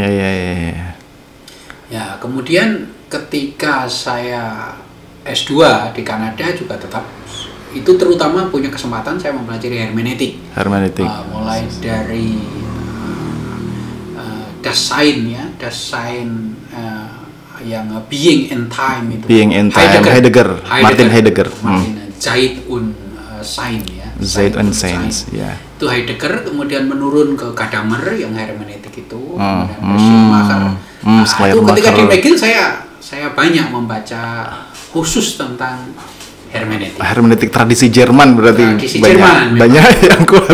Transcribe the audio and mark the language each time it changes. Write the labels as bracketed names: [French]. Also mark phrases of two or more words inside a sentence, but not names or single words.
[Indonesian] Ya, kemudian ketika saya S2 di Kanada juga tetap itu terutama punya kesempatan saya mempelajari hermeneutik. Mulai dari Dasein ya, yang Being and Time itu. Heidegger. Martin Heidegger. Zeit und Sein ya. Zeit und Sein. Ya. Itu Heidegger, kemudian menurun ke Gadamer yang hermeneutik itu, kemudian Schleiermacher. Itu ketika di McGill saya banyak membaca khusus tentang hermeneutik. Hermeneutik tradisi Jerman berarti. Tradisi Jerman. Banyak yang kuat.